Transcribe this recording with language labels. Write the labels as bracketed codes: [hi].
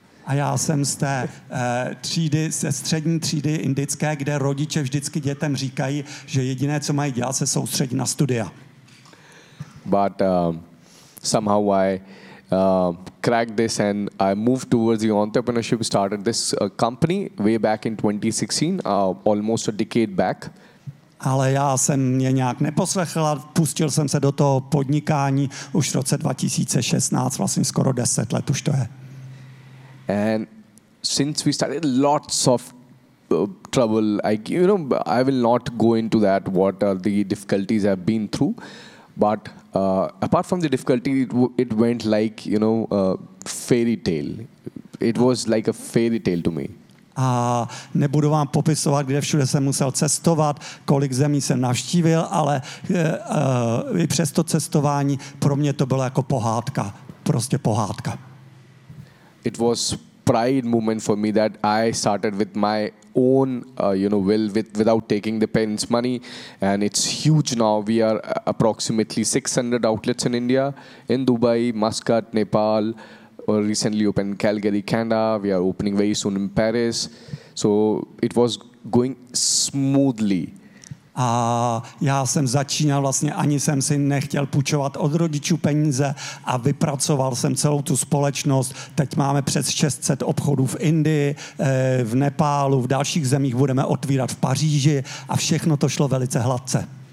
[cs] A já jsem z té třídy, ze střední třídy indické, kde rodiče vždycky dětem říkají, že jediné, co mají dělat, se soustředí na studia. [en] But somehow I cracked this and I moved towards the entrepreneurship, started this company way back in 2016, almost a decade back. [cs] Ale já jsem mě nějak neposlechl a pustil jsem se do toho podnikání už v roce 2016, vlastně skoro 10 let už to je. [en] And since we started, lots of trouble. I will not go into that. What are the difficulties I've been through? But apart from the difficulty, it went like fairy tale. It was like a fairy tale to me. [cs] A nebudu vám popisovat, kde všude jsem musel cestovat, kolik zemí jsem navštívil, ale i přes to cestování pro mě to bylo jako pohádka, prostě pohádka. [en] It was pride moment for me that I started with my own will without taking the parents' money, and it's huge now. We are approximately 600 outlets in India, in Dubai, Muscat, Nepal, recently opened Calgary, Canada. We are opening very soon in Paris. So it was going smoothly. [cs] A já jsem začínal vlastně, ani jsem si nechtěl půjčovat od rodičů peníze a vypracoval jsem celou tu společnost. Teď máme přes 600 obchodů v Indii, v Nepálu, v dalších zemích budeme otvírat v Paříži a všechno to šlo velice hladce.